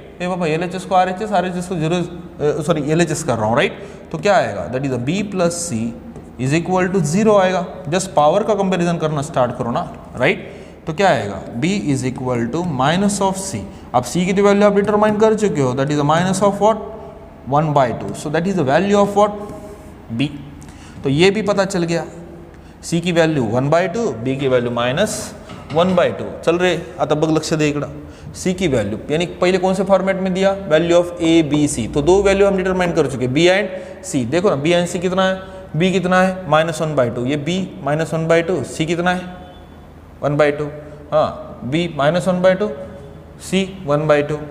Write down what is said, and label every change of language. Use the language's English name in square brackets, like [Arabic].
[Hindi] ए पापा LHS को RHS, RHS को जीरो, सॉरी LHS कर रहा हूँ, राइट। तो क्या आएगा, that is B plus C is equal to 0 आएगा। जस्ट पावर का कंपेरिजन करना स्टार्ट करो ना, राइट। तो क्या आएगा, [English] B is equal to minus of C. [Hindi] अब C की वैल्यू आप डिटरमाइन कर चुके हो, [English] that is minus of what, [Hindi] 1/2। [English] So that is the value of what, B। [Hindi] तो ये भी पता चल गया, C की वैल्यू 1/2, B की वैल्यू -1/2। चल रहे, [Marathi] आता बघ लक्ष दे इकडं, [Hindi] C की वैल्यू यानी पहले कौन से फॉर्मेट में दिया, value of A B C। तो दो वैल्यू हम डिटरमाइन कर चुके, B एंड C। देखो ना B एंड C कितना है, B कितना है -1/2, ये B -1/2, C कितना है 1/2, हाँ B -1/2, C 1/2।